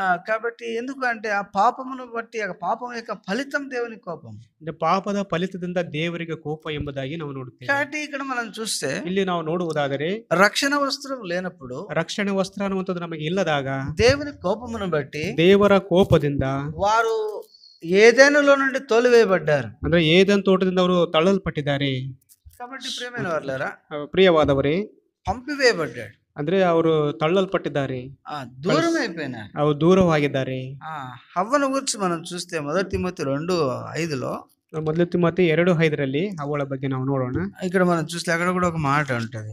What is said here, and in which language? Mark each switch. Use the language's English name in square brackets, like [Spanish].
[Telugu] కాబట్టి ఎందుకంటే ఆ పాపమును బట్టి ఆ పాపం యొక్క ఫలితం దేవుని కోపం, [Kannada] ಅಂದ್ರೆ ಪಾಪದ ಫಲಿತದಿಂದ ದೇವರಿಗೆ ಕೋಪ ಎಂಬುದಾಗಿ ನಾವು ನೋಡುತ್ತೇವೆ. [Telugu] కాబట్టి ఇక్కడ మనం చూస్తే [Kannada] ಇಲ್ಲಿ ನಾವು ನೋಡುವುದಾದರೆ [Telugu] రక్షణ వస్త్రం లేనప్పుడు, [Kannada] ರಕ್ಷಣೆ ವಸ್ತ್ರ ಅನ್ನುವಂಥದ್ದು ನಮಗೆ ಇಲ್ಲದಾಗ, [Telugu] దేవుని కోపమును బట్టి [Kannada] ದೇವರ ಕೋಪದಿಂದ [Telugu] వారు ఏదైనాలో నుండి తోలివేయబడ్డారు, [Kannada] ಅಂದ್ರೆ ಏದೆನ್ ತೋಟದಿಂದ ಅವರು ತಳ್ಳಲ್ಪಟ್ಟಿದ್ದಾರೆ. [Telugu] కాబట్టి ప్రియమైన వారలారా, [Kannada] ಪ್ರಿಯವಾದವರೇ, [Telugu] పంపివేయబడ్డాడు [Kannada] ಅಂದ್ರೆ ಅವರು ತಳ್ಳಲ್ಪಟ್ಟಿದ್ದಾರೆ, [Telugu] దూరం అయిపోయినారు, [Kannada] ಅವರು ದೂರವಾಗಿದ್ದಾರೆ. [Telugu] హవ్వను గురించి మనం చూస్తే 1 తిమోతి 2:5లో, [Kannada] ಮೊದಲ ತಿಮೋತಿ 2:5ರಲ್ಲಿ ಅವಳ ಬಗ್ಗೆ ನಾವು ನೋಡೋಣ. [Telugu] ఇక్కడ మనం చూస్తే అక్కడ కూడా ఒక మాట ఉంటది.